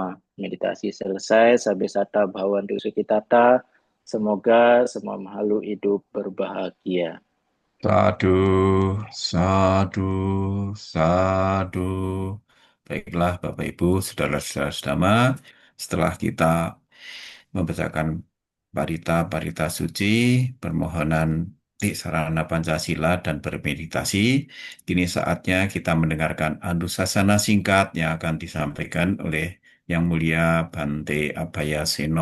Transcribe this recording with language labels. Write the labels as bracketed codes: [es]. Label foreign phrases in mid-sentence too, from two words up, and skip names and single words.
[id] Meditasi selesai, [pi] sabda sata bhawantu sukitata, [id] semoga semua makhluk hidup berbahagia. [pi] Sadu, sadu, sadu. [id] Baiklah, Bapak Ibu, saudara-saudara sedama, setelah kita membacakan parita-parita suci, permohonan sarana Pancasila dan bermeditasi, kini saatnya kita mendengarkan anusasana singkat yang akan disampaikan oleh Yang Mulia Bante Abhaya Seno.